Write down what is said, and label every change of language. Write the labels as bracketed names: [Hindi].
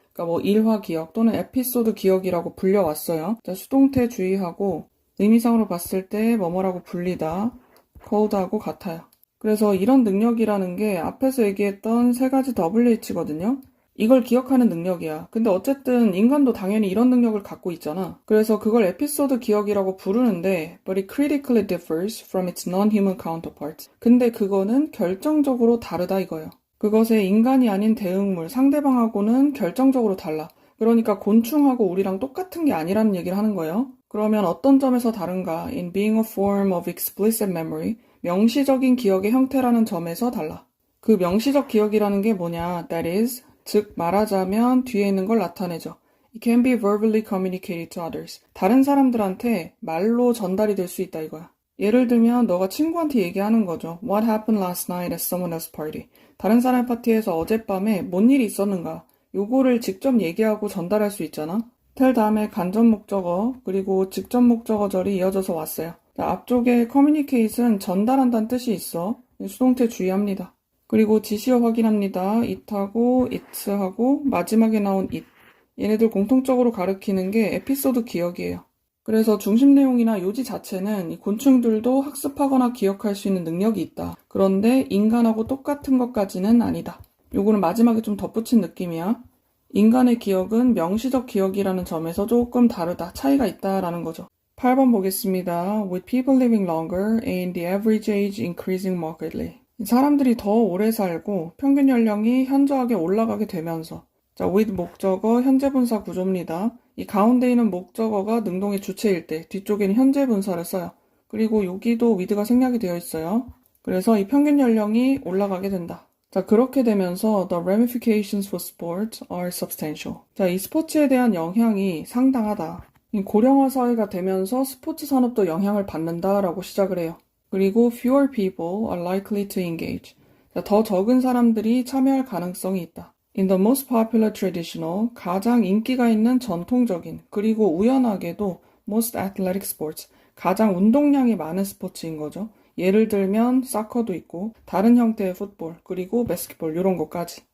[Korean] 그러니까 일화 기억 또는 에피소드 기억이라고 불려왔어요. 자, 수동태 주의하고 의미상으로 봤을 때 뭐뭐라고 불리다. colled하고 같아요. 그래서 이런 능력이라는 게 앞에서 얘기했던 세 가지 WH거든요. 이걸 기억하는 능력이야. 근데 어쨌든 인간도 당연히 이런 능력을 갖고 있잖아. 그래서 그걸 에피소드 기억이라고 부르는데 [English] but it critically differs from its non-human counterparts. [Korean] 근데 그거는 결정적으로 다르다 이거예요. 그것의 인간이 아닌 대응물, 상대방하고는 결정적으로 달라. 그러니까 곤충하고 우리랑 똑같은 게 아니라는 얘기를 하는 거예요. 그러면 어떤 점에서 다른가? [English] In being a form of explicit memory, [Korean] 명시적인 기억의 형태라는 점에서 달라. 그 명시적 기억이라는 게 뭐냐? [English] That is, [Korean] 즉 말하자면 뒤에 있는 걸 나타내죠. [English] It can be verbally communicated to others. [Korean] 다른 사람들한테 말로 전달이 될 수 있다 이거야. 예를 들면 너가 친구한테 얘기하는 거죠. [English] What happened last night at someone else's party? [Korean] 다른 사람의 파티에서 어젯밤에 뭔 일이 있었는가? 요거를 직접 얘기하고 전달할 수 있잖아. tell 다음에 간접 목적어 그리고 직접 목적어절이 이어져서 왔어요. 자, 앞쪽에 communicate은 전달한다는 뜻이 있어. 수동태 주의합니다. 그리고 지시어 확인합니다. it하고 it하고 마지막에 나온 it. 얘네들 공통적으로 가리키는 게 에피소드 기억이에요. 그래서 중심 내용이나 요지 자체는 이 곤충들도 학습하거나 기억할 수 있는 능력이 있다. 그런데 인간하고 똑같은 것까지는 아니다. 요거는 마지막에 좀 덧붙인 느낌이야. 인간의 기억은 명시적 기억이라는 점에서 조금 다르다. 차이가 있다라는 거죠. 8번 보겠습니다. [English] With people living longer and the average age increasing markedly. [Korean] 사람들이 더 오래 살고 평균 연령이 현저하게 올라가게 되면서 자, with 목적어 현재 분사 구조입니다. 이 가운데 있는 목적어가 능동의 주체일 때 뒤쪽에는 현재 분사를 써요. 그리고 여기도 with가 생략이 되어 있어요. 그래서 이 평균 연령이 올라가게 된다. 자, 그렇게 되면서 [English] the ramifications for sport are substantial. [Korean] 자, 이 스포츠에 대한 영향이 상당하다. 이 고령화 사회가 되면서 스포츠 산업도 영향을 받는다라고 시작을 해요. 그리고 [English] fewer people are likely to engage. [Korean] 자, 더 적은 사람들이 참여할 가능성이 있다. [English] In the most popular traditional, [Korean] 가장 인기가 있는 전통적인, 그리고 우연하게도 [English] most athletic sports, [Korean] 가장 운동량이 많은 스포츠인 거죠. 예를 들면 사커도 있고 다른 형태의 풋볼, 그리고 바스켓볼 이런 것까지.